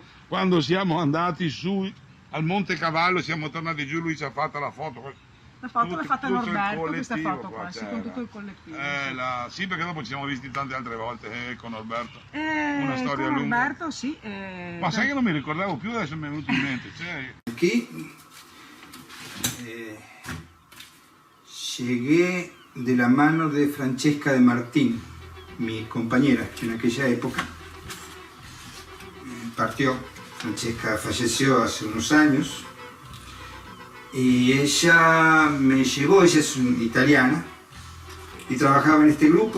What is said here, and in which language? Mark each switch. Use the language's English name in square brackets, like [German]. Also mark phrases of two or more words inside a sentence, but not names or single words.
[Italian] Quando siamo andati su al Monte Cavallo, siamo tornati giù, lui ci ha fatto la foto. La foto l'ha fatta tutto il Norberto, questa collettivo foto qua, sì, c'era. con tutto il collettivo. Sì, perché dopo ci siamo visti tante altre volte con Norberto. Una storia con lunga. Norberto, sì. Ma sai che non mi ricordavo più, adesso mi è venuto in mente. [Spanish] Aquí llegué de la mano de Francesca de Martín, mi compañera, que en aquella época partió. Francesca falleció hace unos años y ella me llevó, ella es italiana y trabajaba en este grupo.